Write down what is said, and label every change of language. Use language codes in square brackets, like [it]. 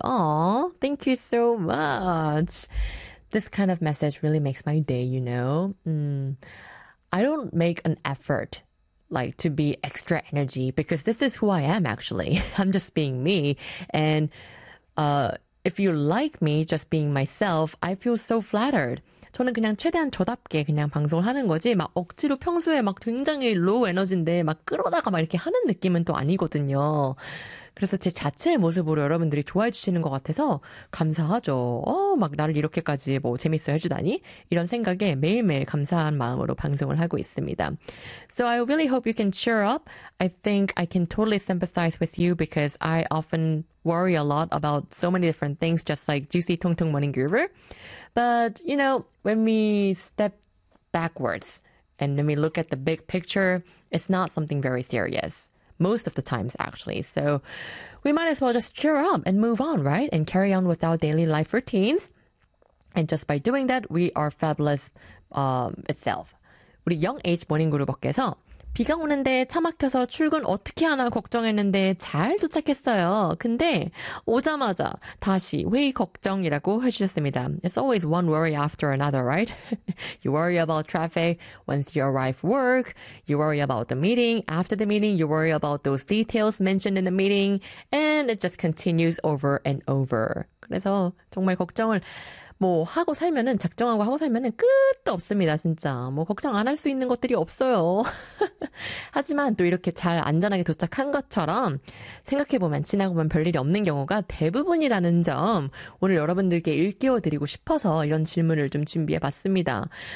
[en] Aw, thank you so much. This kind of message really makes my day, you know? I don't make an effort like to be extra energy because this is who I am actually. I'm just being me. And if you like me just being myself, I feel so flattered. [ko] 저는 그냥 최대한 저답게 그냥 방송을 하는 거지 막 억지로 평소에 막 굉장히 로우 에너지인데 막 끌어다가 막 이렇게 하는 느낌은 또 아니거든요. 그래서 제 자체의 모습으로 여러분들이 좋아해 주시는 것 같아서 감사하죠. 막 나를 이렇게까지 뭐 재밌어 해주다니 이런 생각에 매일매일 감사한 마음으로 방송을 하고 있습니다. [en] So I really hope you can cheer up. I think I can totally sympathize with you because I often worry a lot about so many different things, just like Juicy Tong Tong Morning Groover. But you know, when we step backwards and when we look at the big picture, it's not something very serious. Most of the times, actually. So we might as well just cheer up and move on, right? And carry on with our daily life routines. And just by doing that, we are fabulous itself. [ko] 우리 Young Age Morning Group께서 비가 오는데 차 막혀서 출근 어떻게 하나 걱정했는데 잘 도착했어요. 근데 오자마자 다시 회의 걱정이라고 해주셨습니다. [en] It's always one worry after another, right? You worry about traffic once you arrive work. You worry about the meeting. After the meeting, you worry about those details mentioned in the meeting. And it just continues over and over. [ko] 그래서 정말 걱정을 뭐 하고 살면은 작정하고 하고 살면은 끝도 없습니다 진짜 뭐 걱정 안할수 있는 것들이 없어요 하지만 또 이렇게 잘 안전하게 도착한 것처럼 생각해보면 지나고 보면 별일이 없는 경우가 대부분이라는 점 오늘 여러분들께 일깨워드리고 싶어서 이런 질문을 좀 준비해봤습니다